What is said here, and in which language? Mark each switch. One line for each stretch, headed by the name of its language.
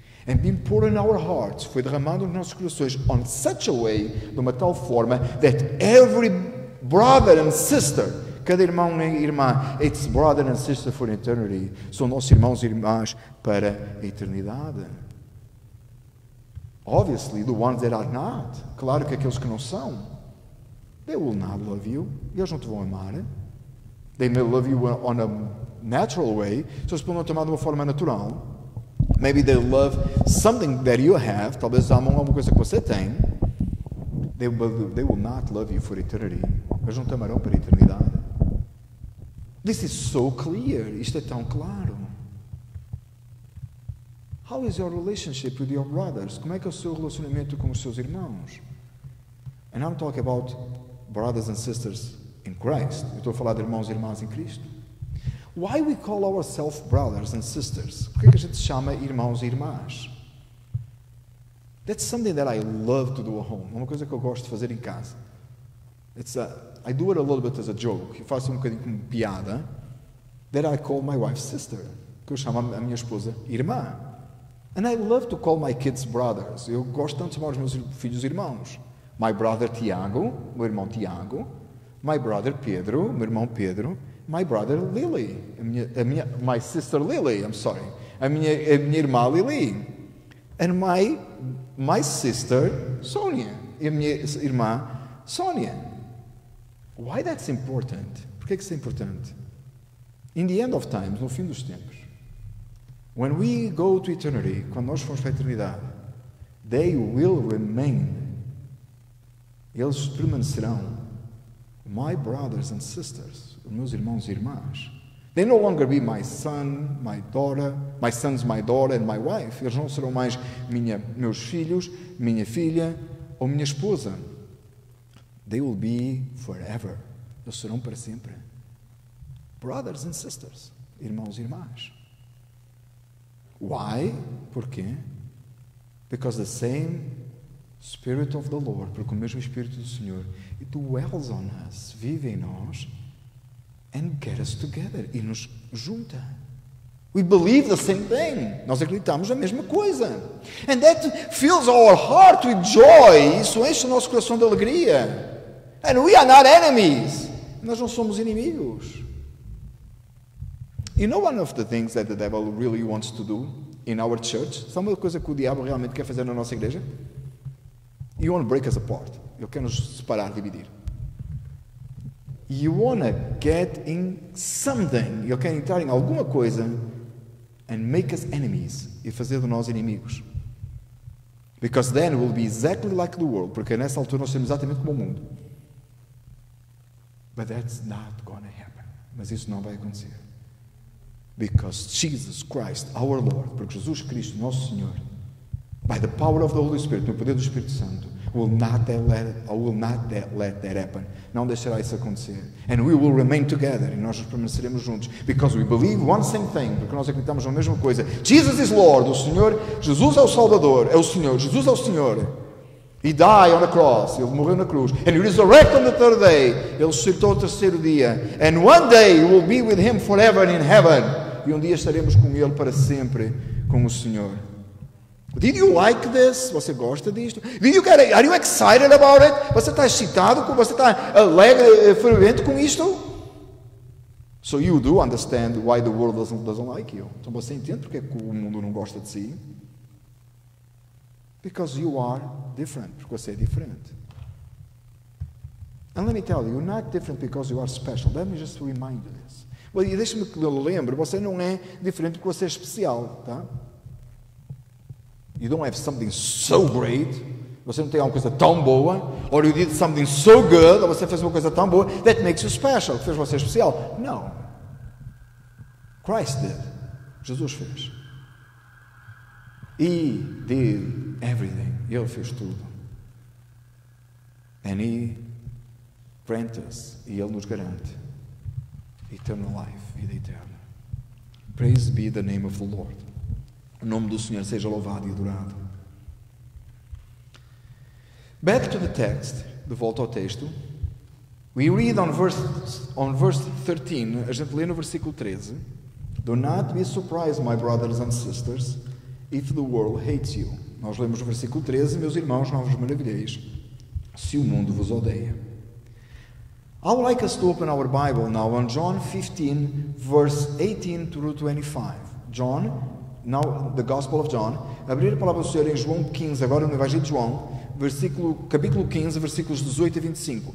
English: And being poured in our hearts,
Portuguese: foi derramado nos nossos corações
English: on such a way,
Portuguese: de uma tal forma,
English: that every brother and sister,
Portuguese: cada irmão e irmã,
English: it's brother and sister for eternity,
Portuguese: são nossos irmãos e irmãs para a eternidade.
English: Obviously, the ones that are not,
Portuguese: claro que aqueles que não são,
English: they will not love you,
Portuguese: eles não te vão amar.
English: They may love you on a natural way,
Portuguese: se eles podem tomar de uma forma natural.
English: Maybe they love something that you have.
Portuguese: Talvez amam alguma coisa que você tem.
English: They will not love you for eternity.
Portuguese: Eles não te amarão para a eternidade.
English: This is so clear.
Portuguese: Isto é tão claro.
English: How is your relationship with your brothers?
Portuguese: Como é que é o seu relacionamento com os seus irmãos?
English: And I'm talking about brothers and sisters in Christ.
Portuguese: Eu estou a falar de irmãos e irmãs em Cristo.
English: Why we call ourselves brothers and sisters?
Portuguese: Por que a gente se chama irmãos e irmãs?
English: That's something that I love to do at home.
Portuguese: É uma coisa que eu gosto de fazer em casa.
English: I do it a little bit as a joke.
Portuguese: Eu faço um bocadinho como piada.
English: That I call my wife sister.
Portuguese: Que eu chamo a minha esposa irmã.
English: And I love to call my kids brothers.
Portuguese: Eu gosto tanto de chamar os meus filhos irmãos.
English: My brother Tiago,
Portuguese: meu irmão Tiago.
English: My brother Pedro,
Portuguese: meu irmão Pedro.
English: My brother Lily, my sister Lily, I'm sorry,
Portuguese: a minha irmã Lily,
English: and my sister Sonia,
Portuguese: e a minha irmã Sonia.
English: Why that's important?
Portuguese: Por que isso é importante?
English: In the end of times,
Portuguese: no fim dos tempos,
English: when we go to eternity,
Portuguese: quando nós formos para a eternidade,
English: they will remain.
Portuguese: Eles permanecerão
English: my brothers and sisters.
Portuguese: Meus irmãos e irmãs.
English: They no longer be my son, my daughter, my sons, my daughter and my wife.
Portuguese: Eles não serão mais meus filhos, minha filha ou minha esposa.
English: They will be forever.
Portuguese: Eles serão para sempre.
English: Brothers and sisters,
Portuguese: irmãos e irmãs.
English: Why? Porquê? Because the same Spirit of the Lord,
Portuguese: porque o mesmo Espírito do Senhor,
English: it dwells on us,
Portuguese: vive em nós,
English: and get us together,
Portuguese: e nos junta.
English: We believe the same thing.
Portuguese: Nós acreditamos a mesma coisa.
English: And that fills our heart with joy.
Portuguese: Isso enche o nosso coração de alegria.
English: And we are not enemies.
Portuguese: Nós não somos inimigos.
English: You know one of the things that the devil really wants to do? in our church?
Portuguese: Sabe uma coisa que o diabo realmente quer fazer na nossa igreja?
English: You want to break us apart.
Portuguese: Ele quer nos separar, dividir.
English: You want to get in something.
Portuguese: Ele quer entrar em alguma coisa
English: and make us enemies.
Portuguese: E fazer de nós inimigos.
English: Because then we'll be exactly like the world.
Portuguese: Porque nessa altura nós seremos exatamente como o mundo.
English: But that's not going to happen.
Portuguese: Mas isso não vai acontecer.
English: Because Jesus Christ, our Lord,
Portuguese: porque Jesus Cristo, nosso Senhor,
English: by the power of the Holy Spirit,
Portuguese: no poder do Espírito Santo,
English: will not let that happen.
Portuguese: Não deixará isso acontecer.
English: And we will remain together.
Portuguese: E nós permaneceremos juntos.
English: Because we believe one same thing.
Portuguese: Porque nós acreditamos na mesma coisa.
English: Jesus is Lord.
Portuguese: O Senhor, Jesus é o Salvador. É o Senhor. Jesus é o Senhor.
English: He died on the cross.
Portuguese: Ele morreu na cruz.
English: And he resurrected on the third day.
Portuguese: Ele ressuscitou ao terceiro dia.
English: And one day we will be with him forever in heaven.
Portuguese: E um dia estaremos com ele para sempre, com o Senhor.
English: Did you like this?
Portuguese: Você gosta disto?
English: Are you excited about it?
Portuguese: Você está excitado? Você está alegre, fervente com isto?
English: So you do understand why the world doesn't like you.
Portuguese: Então você entende porque o mundo não gosta de si?
English: Because you are different.
Portuguese: Porque você é diferente.
English: And let me tell you, you're not different because you are special. Let me just remind you this.
Portuguese: Well, e deixe-me que eu lembre, você não é diferente porque você é especial, tá?
English: You don't have something so great.
Portuguese: Você não tem alguma coisa tão boa.
English: Or you did something so good.
Portuguese: Ou você fez uma coisa tão boa.
English: That makes you special.
Portuguese: Que fez você especial. Não.
English: Christ did.
Portuguese: Jesus fez.
English: He did everything.
Portuguese: Ele fez tudo.
English: And He grants us.
Portuguese: E Ele nos garante
English: eternal life.
Portuguese: Vida eterna.
English: Praise be the name of the Lord.
Portuguese: O nome do Senhor seja louvado e adorado.
English: Back to the text.
Portuguese: De volta ao texto.
English: We read on verse 13.
Portuguese: A gente lê no versículo 13.
English: Do not be surprised, my brothers and sisters, if the world hates you.
Portuguese: Nós lemos o versículo 13. Meus irmãos, não vos maravilheis se o mundo vos odeia.
English: I would like us to open our Bible now on John 15, verse 18 through 25. John, now the Gospel of John.
Portuguese: Abrir a palavra do Senhor em João 15, agora no Evangelho de João, capítulo 15, versículos 18 a 25.